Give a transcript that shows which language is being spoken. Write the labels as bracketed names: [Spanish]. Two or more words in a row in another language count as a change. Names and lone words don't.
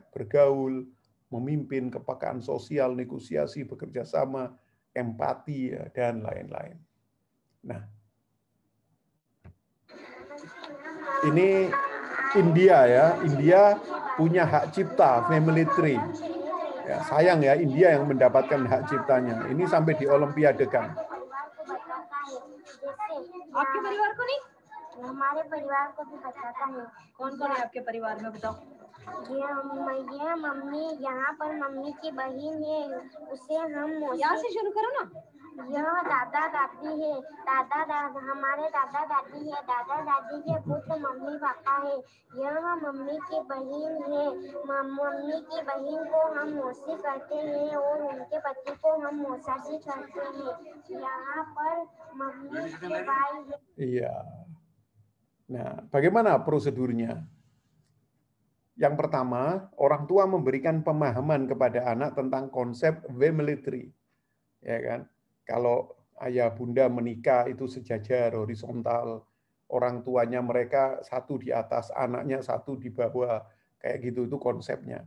[Indonesian] Bergaul, memimpin, kepekaan sosial, negosiasi, bekerja sama, empati, dan lain-lain. Nah, ini India ya, India punya hak cipta [English] family tree. [Indonesian] Ya, sayang ya, India yang mendapatkan hak ciptanya. Ini sampai diolimpiadekan. [Hindi] आपके परिवार को नहीं? हमारे परिवार को भी बताता है। कौन कौन है आपके परिवार में बताओ? ये मम्मी, यहाँ पर मम्मी की बहन है, उसे हम यहाँ से शुरू करो ना। यह दादा दादी है, हमारे दादा दादी है, दादा दादी के पुत्र मम्मी पापा है। यह मम्मी की बहन है, मम्मी की बहन को हम मौसी करते हैं और उनके पति को हम मौसाजी करते हैं। यहाँ पर मम्मी के भाई है। [Indonesian] Iya. Nah, bagaimana prosedurnya? Yang pertama, orang tua memberikan pemahaman kepada anak tentang konsep [English] family tree. [Indonesian] Ya kan? Kalau ayah bunda menikah itu sejajar, horizontal, orang tuanya mereka satu di atas, anaknya satu di bawah, kayak gitu itu konsepnya.